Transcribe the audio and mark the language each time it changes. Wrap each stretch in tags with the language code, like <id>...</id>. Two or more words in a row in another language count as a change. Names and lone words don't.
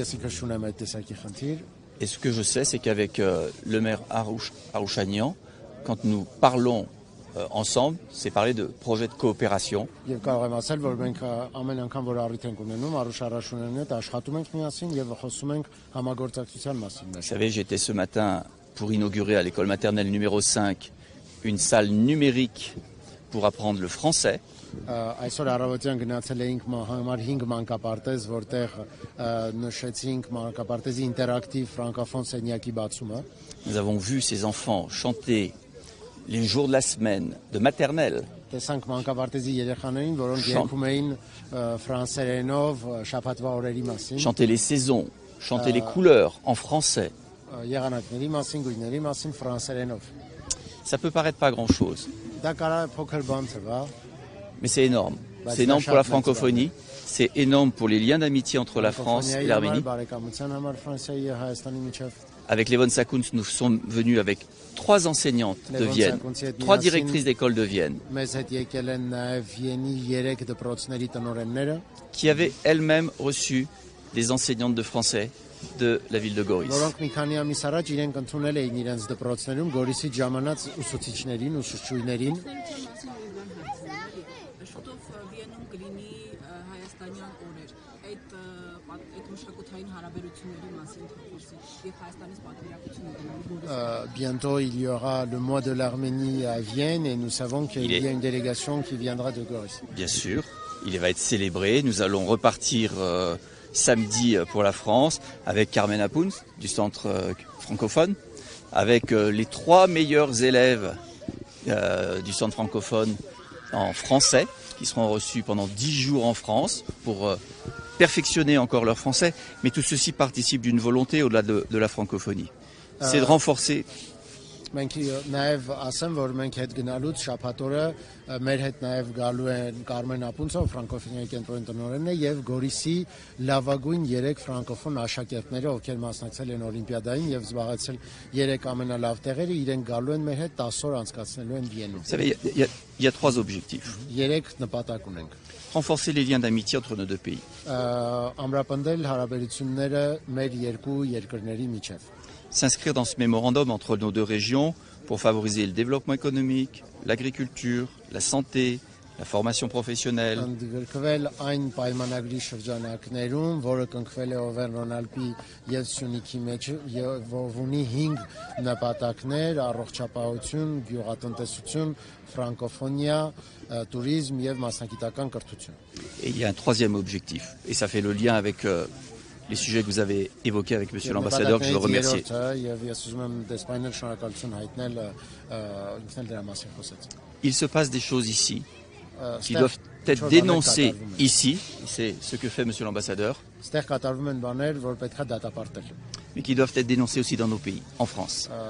<fr>Et ce que je sais, c'est qu'avec le maire Arouchanian, quand nous parlons ensemble, c'est parler de projet de coopération. Vous savez, j'étais ce matin pour inaugurer à l'école maternelle numéro 5 une salle numérique pour apprendre le français.</fr> <hy>Այսօր առավոտյան գնացել էինք համար 5 մանկապարտեզ, որտեղ նշեցինք մանկապարտեզի ինտերակտիվ ֆրանկոֆոն սենյակի բացումը։</hy> <fr>Nous avons vu ces enfants chanter les jours de la semaine de maternelle.</fr> <hy>Տեսանք մանկապարտեզի երեխաներին, որոնք երգում էին ֆրանսերենով շաբաթվա օրերի մասին։</hy> <fr>Chanter les saisons, chanter les couleurs en français.</fr> <hy>Եղանակների մասին, գույների մասին ֆրանսերենով։</hy> <fr>Ça peut paraître pas grand-chose.</fr> <hy>Դա կարա փոքր բան թվա։</hy> <fr>Mais c'est énorme. C'est énorme pour la francophonie, c'est énorme pour les liens d'amitié entre la France et l'Arménie. Avec les von Sakuns, nous sommes venus avec 3 enseignantes de Vienne, 3 directrices d'école de Vienne, qui avaient elles-mêmes reçu des enseignantes de français de la ville de Goris.</fr> <hy>Որոնք մի քանի ամիս առաջ իրենք ընդունել էին իրենց դպրոցներում Գորիսի ժամանած ուսուցիչներին, ուսուցչուհիներին։ Շուտով Վիենում կլինի հայաստանյան օրեր։ Այդ մշակութային հարաբերությունների մասին խոսի եւ Հայաստանից պատվիրակությունը գնալու։</hy> <fr>Bientôt il y aura le mois de l'Arménie à Vienne et nous savons qu'il y a une délégation qui viendra de Goris. Bien sûr, il va être célébré. Nous allons repartir samedi pour la France avec Carmen Apoun du centre francophone, avec les 3 meilleurs élèves du centre francophone en français qui seront reçus pendant 10 jours en France pour perfectionner encore leur français. Mais tout ceci participe d'une volonté au-delà de la francophonie. C'est de renforcer.</fr> <hy>Մենք նաև ասեմ, որ մենք հետ գնալուց շաբաթ օրը մեր հետ նաև գալու են Կարմեն Ապունցով, ֆրանկոֆոնիայի կենտրոնի տնօրենն է, եւ Գորիսի լավագույն 3 ֆրանկոֆոն աշակերտները, ովքեր մասնակցել են Օլիմպիադային եւ զբաղեցրել 3 ամենալավ տեղերը, իրենք գալու են մեր հետ 10 օր անցկացնելու են Վիենում։</hy> <fr>Vous savez, il y a 3 objectifs.</fr> <hy>3 նպատակ ունենք։</hy> <fr>Renforcer les liens d'amitié entre nos deux pays.</fr> <hy>Ամրապնդել հարաբերությունները մեր երկու երկրների միջև։</hy> <fr>S'inscrire dans ce mémorandum entre nos deux régions pour favoriser le développement économique, l'agriculture, la santé, la formation professionnelle.</fr> <hy>Ընդգրկվել այն պայմանագրի շրջանակներում, որը կնքվել է Օվերնոնալպի եւ Սյունիքի մեջ, եւ ունի 5 նպատակներ՝ առողջապահություն, գյուղատնտեսություն, ֆրանկոֆոնիա, туриզմ եւ մասնագիտական կրթություն։</hy> <fr>Et il y a un 3e objectif, et ça fait le lien avec les sujets que vous avez évoqués avec Monsieur l'ambassadeur, que je veux remercier. Il se passe des choses ici qui doivent être dénoncées ici, c'est ce que fait Monsieur l'ambassadeur, mais qui doivent être dénoncées aussi dans nos pays, en France.</fr>